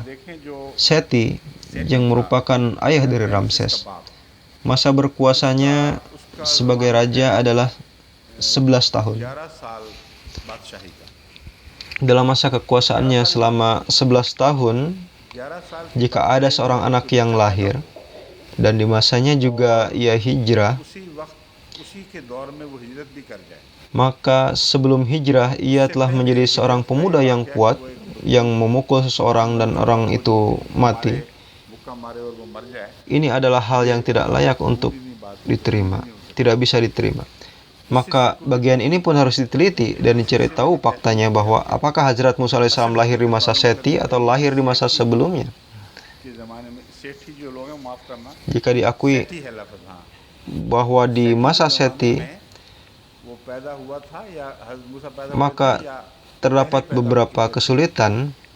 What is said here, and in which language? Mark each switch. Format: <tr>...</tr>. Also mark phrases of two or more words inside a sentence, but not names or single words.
<ur>دیکھیں جو</ur> <id>Seti yang merupakan ayah dari Ramses.</id> <ur>बाप</ur> <id>Masa berkuasanya sebagai raja adalah 11 tahun.</id> <ur>11 سال بادشاہی کا</ur> <id>Dalam masa kekuasaannya selama 11 tahun,</id> <ur>11 سال</ur> <id>jika ada seorang anak yang lahir, dan di masanya juga ia hijrah,</id> <ur>اسی وقت اسی کے دور میں وہ ہجرت بھی کر جائے</ur> <id>maka sebelum hijrah ia telah menjadi seorang pemuda yang kuat, yang memukul seseorang dan orang itu mati.</id> <ur>مکا مارے اور وہ مر جائے</ur> <id>Ini adalah hal yang tidak layak untuk diterima. tidak bisa diterima. Maka bagian ini pun harus diteliti dan dicari tahu faktanya bahwa apakah Hazrat Musa alaihissalam lahir di masa Seti atau lahir di masa sebelumnya. Jika diakui bahwa di masa Seti, maka terdapat beberapa kesulitan.</id>